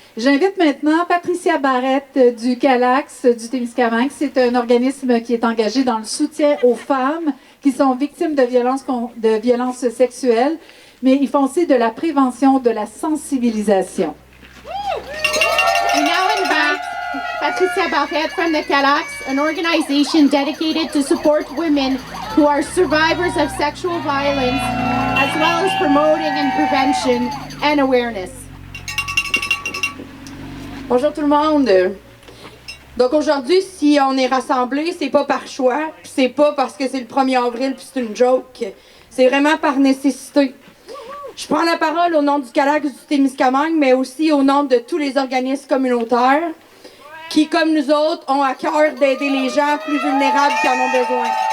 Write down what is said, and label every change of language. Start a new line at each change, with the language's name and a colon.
French: J'invite maintenant Patricia Barrette du CALAX du Témiscamingue. C'est un organisme qui est engagé dans le soutien aux femmes qui sont victimes de violences sexuelles, mais ils font aussi de la prévention, de la sensibilisation.
English: We now invite Patricia Barrette from the CALAX, an organization dedicated to support women who are survivors of sexual violence, as well as promoting and prevention and awareness.
French: Bonjour tout le monde. Donc aujourd'hui, si on est rassemblés, c'est pas par choix, puis c'est pas parce que c'est le 1er avril puis c'est une joke. C'est vraiment par nécessité. Je prends la parole au nom du CALAX du Témiscamingue, mais aussi au nom de tous les organismes communautaires qui, comme nous autres, ont à cœur d'aider les gens plus vulnérables qui en ont besoin.